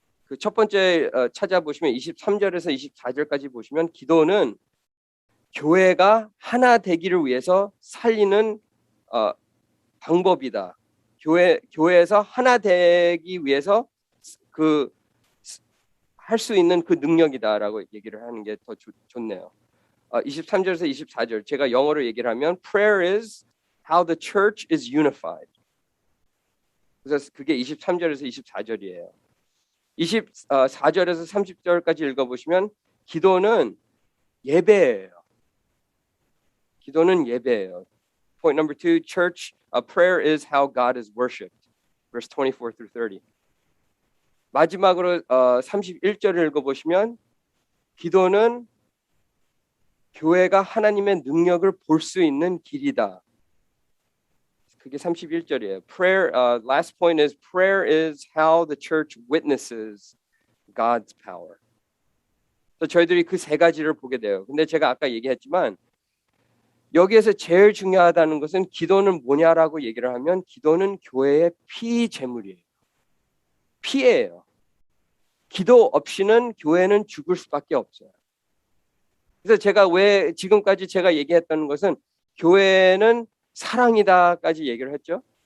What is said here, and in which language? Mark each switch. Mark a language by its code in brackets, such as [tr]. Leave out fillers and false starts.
[ko] 그 첫 번째 찾아보시면 23절에서 24절까지 보시면 기도는 교회가 하나 되기를 위해서 살리는 방법이다. 교회에서 하나 되기 위해서 할 수 있는 그 능력이다라고 얘기를 하는 게 더 좋네요. 23절에서 24절 제가 영어로 얘기를 하면 [en] prayer is how the church is unified. [ko] 그래서 그게 23절에서 24절이에요. 24절에서 30절까지 읽어보시면 기도는 예배예요. 기도는 예배예요. [en] Point number 2, church prayer is how God is worshipped. Verse 24 through 30. [ko] 마지막으로 31절을 읽어보시면 기도는 교회가 하나님의 능력을 볼 수 있는 길이다. 그게 31절이에요. [en] Prayer, last point is prayer is how the church witnesses God's power. [ko] 저희들이 그 세 가지를 보게 돼요. 근데 제가 아까 얘기했지만 여기에서 제일 중요하다는 것은 기도는 뭐냐라고 얘기를 하면 기도는 교회의 피제물이에요. 피예요. 기도 없이는 교회는 죽을 수밖에 없어요. 그래서 제가 왜 지금까지 제가 얘기했던 것은 교회는 사랑이다까지 얘기를 했죠.